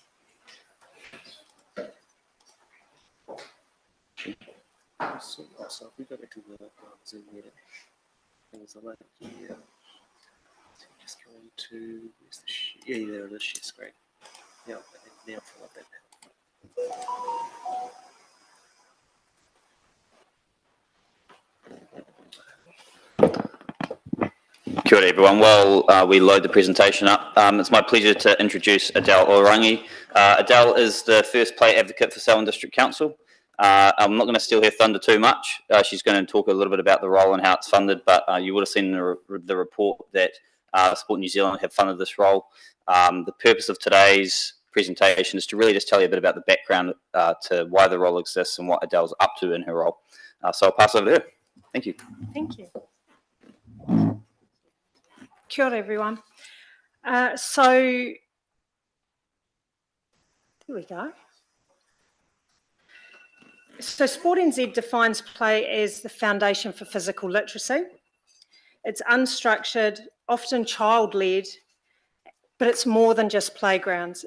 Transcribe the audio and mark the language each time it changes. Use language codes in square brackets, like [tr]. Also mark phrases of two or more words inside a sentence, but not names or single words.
[en] So if we go back to the Zoom meeting, things like that here. So just go into where's the yeah, there it is, share screen. Yeah, now fill up that. [mi] Kia ora [en] everyone. While we load the presentation up, it's my pleasure to introduce Adele Orangi. Adele is the first play advocate for Selwyn District Council. I'm not going to steal her thunder too much. She's going to talk a little bit about the role and how it's funded, but you would have seen in the report that Sport New Zealand have funded this role. The purpose of today's presentation is to really just tell you a bit about the background to why the role exists and what Adele's up to in her role. So I'll pass over to her. Thank you. Thank you. [mi] Kia ora, [en] everyone. So here we go. So Sport NZ defines play as the foundation for physical literacy. It's unstructured, often child-led, but it's more than just playgrounds.